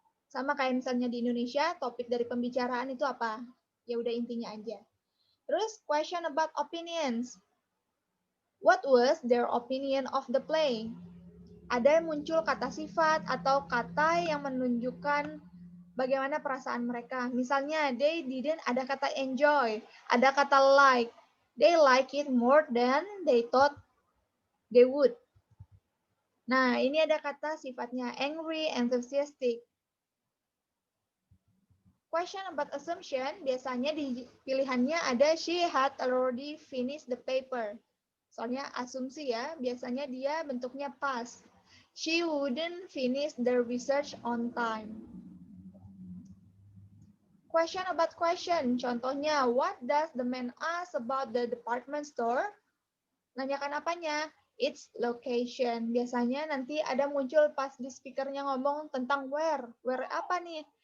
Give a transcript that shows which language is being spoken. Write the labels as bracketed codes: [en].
[id] Sama kayak misalnya di Indonesia, topik dari pembicaraan itu apa? Ya udah intinya aja. [en] Terus question about opinions. What was their opinion of the play? [id] Ada yang muncul kata sifat atau kata yang menunjukkan bagaimana perasaan mereka. Misalnya, [en] they didn't, [id] ada kata enjoy, ada kata like. [en] They like it more than they thought they would. [id] Nah, ini ada kata sifatnya angry, enthusiastic. [en] Question about assumption, [id] biasanya di pilihannya ada [en] she had already finished the paper. [id] Soalnya asumsi ya, biasanya dia bentuknya past. [en] She wouldn't finish the research on time. Question about question, contohnya, what does the man ask about the department store? [id] Nanyakan apanya? [en] Its location. [id] Biasanya nanti ada muncul pas di speakernya ngomong tentang where. Where apa nih?